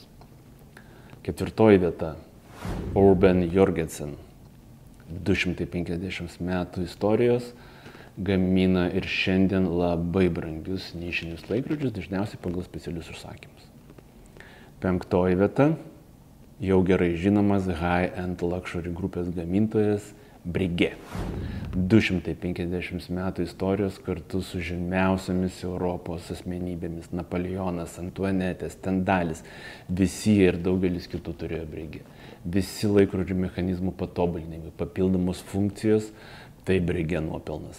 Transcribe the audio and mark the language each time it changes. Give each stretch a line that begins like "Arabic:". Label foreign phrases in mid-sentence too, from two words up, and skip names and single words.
Lithuanian: Ketvirtoji vieta Urban Jorgensen, 250 metų istorijos, gamina ir šiandien labai brangius nišinius laikrodžius, dažniausiai pagal specialius užsakymus. Penktoji vieta, jau gerai žinomas
English: high-end luxury
Lithuanian: grupės gamintojas Breguet. 250 metų istorijos kartu su žymiausiamis Europos asmenybėmis Napoleonas, Antuanetė, Stendalis, visi ir daugelis kitų turėjo Breguet. Visi laikrodžių mechanizmų patobulinimai, papildomos funkcijos, tai Breguet nuopelnas.